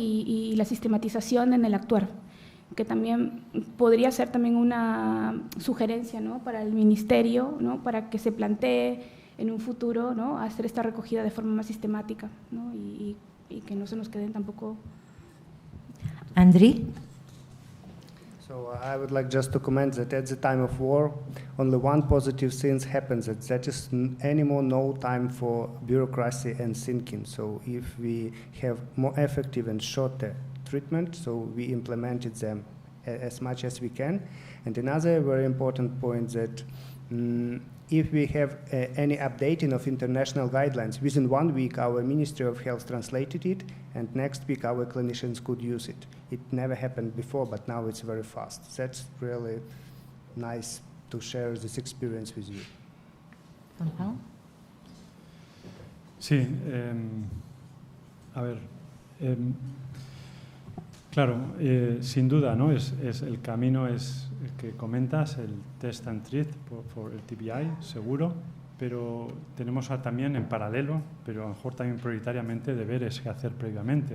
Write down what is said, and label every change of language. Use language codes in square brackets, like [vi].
[es] y la sistematización en el actuar, que también podría ser también una sugerencia, ¿no? Para el Ministerio, ¿no? Para que se plantee en un futuro, ¿no? Hacer esta recogida de forma más sistemática, ¿no? y que no se nos queden tampoco. Andri? [en] So I would like just to comment that at the time of war, only one positive thing happens, that is anymore no time for bureaucracy and thinking. So if we have more effective and shorter treatment, so we implemented them as much as we can. And another very important point that if we have any updating of international guidelines, within 1 week our Ministry of Health translated it, and next week our clinicians could use it. It never happened before, but now it's very fast. That's really nice to share this experience with you. [es] Sí, a ver, claro, sin duda, ¿no? Es el camino es el que comentas, el test and treat por el TBI, seguro, pero tenemos también en paralelo, pero a lo mejor también prioritariamente, deberes que hacer previamente.